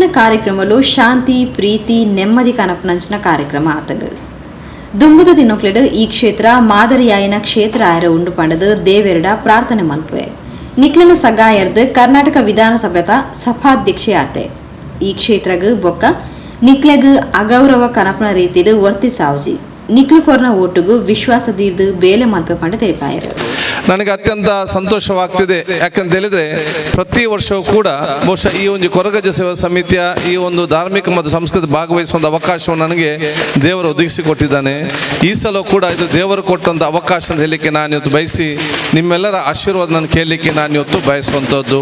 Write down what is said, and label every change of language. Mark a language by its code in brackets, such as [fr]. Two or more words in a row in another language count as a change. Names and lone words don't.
[tcy] ಕಾರ್ಯಕ್ರಮಲು ಶಾಂತಿ ಪ್ರೀತಿ ನೆಮ್ಮದಿ ಕನಪನಂಚಿನ ಕಾರ್ಯಕ್ರಮ ಆತಲು ದುಂಬುದ ದಿನಕ್ಲೆಡು ಈ ಕ್ಷೇತ್ರ ಮಾದರಿಯಾಯನ ಕ್ಷೇತ್ರ ಆಯರ ಉಂಡು ಪಂಡದು ದೇವೆರಡ ಪ್ರಾರ್ಥನೆ ಮಲ್ಪೆ ನಿಕ್ಲನ ಸಗಾಯರ್ದು ಕರ್ನಾಟಕ ವಿಧಾನಸಭೆಯ ಸಭಾಧ್ಯಕ್ಷೆ ಆತೆ. ಈ ಕ್ಷೇತ್ರಗ ಬೊಕ್ಕ ನಿಕ್ಲೆಗ್ ಅಗೌರವ ಕನಪನ ರೀತಿಲು ವರ್ತಿ ಸಾವುಜಿ ನಿಕ್ಲು ಕೊರ್ನ ಓಟುಗು ವಿಶ್ವಾಸದೀರ್ದು ಬೇಲೆ ಮಲ್ಪೆ ಪಂಡ ತಿಳಿಪಾಯರು. [kn] ನನಗೆ ಅತ್ಯಂತ ಸಂತೋಷವಾಗ್ತಿದೆ. ಯಾಕಂತ ಹೇಳಿದ್ರೆ ಪ್ರತಿ ವರ್ಷವೂ ಕೂಡ ಬಹುಶಃ ಈ ಒಂದು ಕೊರಗಜ್ಜ ಸೇವಾ ಸಮಿತಿಯ ಈ ಒಂದು ಧಾರ್ಮಿಕ ಮತ್ತು ಸಂಸ್ಕೃತಿ ಭಾಗವಹಿಸುವ ಅವಕಾಶವನ್ನು ನನಗೆ ದೇವರು ಒದಗಿಸಿಕೊಟ್ಟಿದ್ದಾನೆ. ಈ ಸಲ ಕೂಡ ಇದು ದೇವರು ಕೊಟ್ಟಂಥ ಅವಕಾಶ ಅಂತ ಹೇಳಲಿಕ್ಕೆ ನಾನು ಇವತ್ತು ಬಯಸಿ ನಿಮ್ಮೆಲ್ಲರ ಆಶೀರ್ವಾದ ನಾನು ಕೇಳಲಿಕ್ಕೆ ನಾನು ಇವತ್ತು ಬಯಸುವಂಥದ್ದು.